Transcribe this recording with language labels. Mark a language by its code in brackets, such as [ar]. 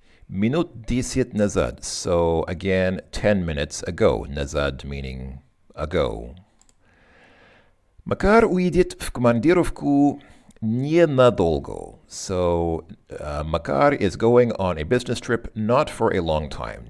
[ru] Minut 10 назад. [en] So again, 10 minutes ago. Назад meaning ago. [ru] Макар уедет в командировку ненадолго. [en] So Makar is going on a business trip not for a long time.